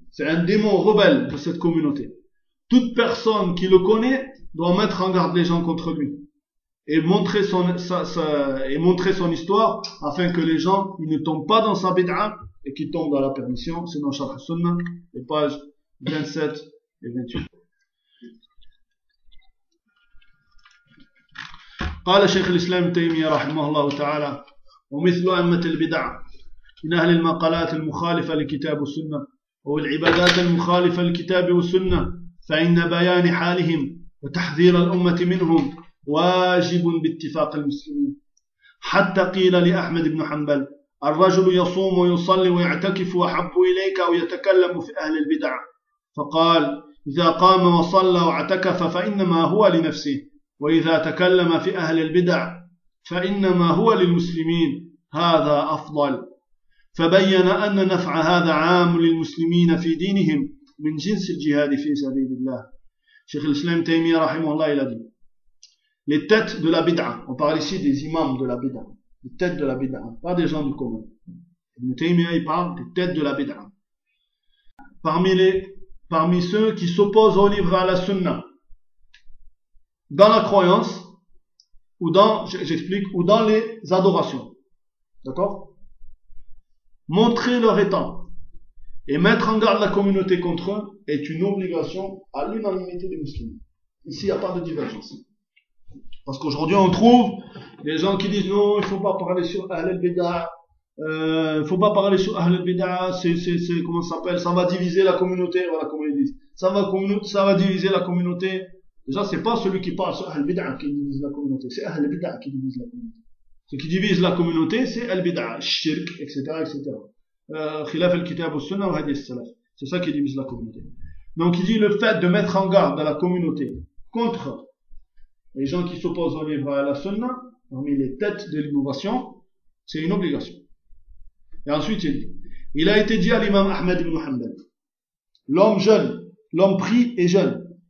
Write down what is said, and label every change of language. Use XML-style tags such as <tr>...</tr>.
<fr>C'est un démon rebelle de cette communauté. Toute personne qui le connaît doit mettre en garde les gens contre lui et montrer son et montrer son histoire afin que les gens ils ne tombent pas dans sa bid'a et qu'ils tombent dans la permission. C'est dans Sharh Sunnah, les pages 27 et 28.</fr> <ar>قال شيخ الإسلام تيمية رحمه الله تعالى ومثل أمة البدعة من أهل المقالات المخالفة لكتاب السنة أو العبادات المخالفة لكتاب والسنة فإن بيان حالهم وتحذير الأمة منهم واجب باتفاق المسلمين. حتى قيل لأحمد بن حنبل الرجل يصوم ويصلي ويعتكف وأحب إليك أو يتكلم في أهل البدع، فقال إذا قام وصلى واعتكف فإنما هو لنفسه، وإذا تكلم في أهل البدع فإنما هو للمسلمين، هذا أفضل. فبين أن نفع هذا عام للمسلمين في دينهم من جنس الجهاد في سبيل الله.</ar> <fr>Cheikh l'Islam Taymiyyah rahimahullah, il a dit les têtes de la bid'a, on parle ici des imams de la bid'a, les têtes de la bid'a, pas des gens du commun. Ibn Taymiyyah il parle des têtes de la bid'a. Parmi ceux qui s'opposent au livre à la sunna, dans la croyance, ou dans, j'explique, ou dans les adorations. D'accord? Montrer leur état et mettre en garde la communauté contre eux est une obligation à l'unanimité des musulmans. Ici, il n'y a pas de divergence. Parce qu'aujourd'hui, on trouve des gens qui disent non, il ne faut pas parler sur Ahl al-Bid'ah, c'est comment ça s'appelle, ça va diviser la communauté, voilà comment ils disent. Ça va diviser la communauté. Déjà, ce n'est pas celui qui parle sur Ahl al-Bid'ah qui divise la communauté, c'est Ahl al-Bid'ah qui divise la communauté. Ce qui divise la communauté, c'est al-Bid'ah, shirk, etc., etc.</fr> <ar>خلاف الكتاب والسنة وهدي السلف.</ar> <fr>C'est ça qui divise la communauté. Donc il dit le fait de mettre en garde la communauté contre les gens qui s'opposent au livre et à la sunna, parmi les têtes de l'innovation, c'est une obligation. Et ensuite, il a été dit à l'imam Ahmed ibn Hanbal, l'homme jeune, l'homme pris est jeune.</fr>